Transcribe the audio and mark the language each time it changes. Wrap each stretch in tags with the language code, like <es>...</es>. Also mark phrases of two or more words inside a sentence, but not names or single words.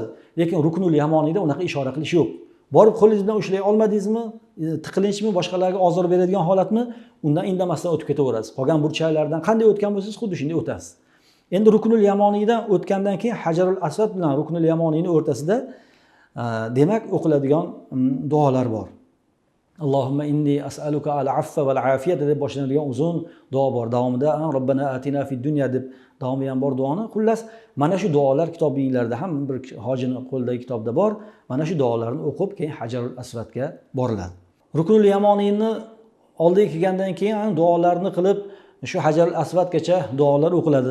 <uz>Lekin Ruknul Yamoniyda unaqa ishora qilish yo'q. Borib qo'lingiz bilan ushlay olmadingizmi, tiqilinchmi, boshqalarga ozor beradigan holatmi, undan indamasdan o'tib ketaverasiz. Qolgan burchaklardan qanday o'tgan bo'lsangiz, xuddi shunday o'tasiz. Endi Ruknul Yamoniydan o'tgandan keyin Hajarul Aswad bilan Ruknul Yamoniyning o'rtasida demak o'qiladigan duolar bor.</uz> <ar>اللهم إني أسألك العفو والعافية</ar> <uz>deb boshlanadigan uzun duo bor. Davomida</uz> <ar>ربنا آتنا في الدنيا</ar> <uz>deb davomi ham bor duoni. Xullas, mana shu duolar kitobinglarda ham bir hojining qo'lidagi kitobda bor. Mana shu duolarni o'qib, keyin Hajarul Aswadga boriladi. Ruknul Yamoniyni oldiga kelgandan keyin duolarni qilib, shu Hajarul Aswadgacha duolar o'qiladi.</uz>